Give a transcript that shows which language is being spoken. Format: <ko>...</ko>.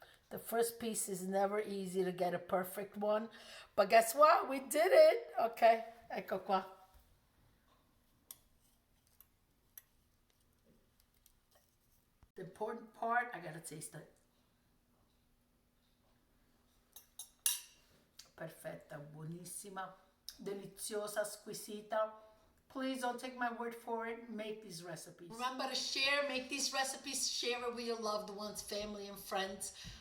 <en>The first piece is never easy to get a perfect one, but guess what? We did it.</en> <it>Okay, ecco qua.</it> <en>The important part, I gotta taste it.</en> <it>Perfetta, buonissima, deliziosa, squisita.</it> <en>Please don't take my word for it. Make these recipes. Remember to share, make these recipes, share it with your loved ones, family, and friends.</en>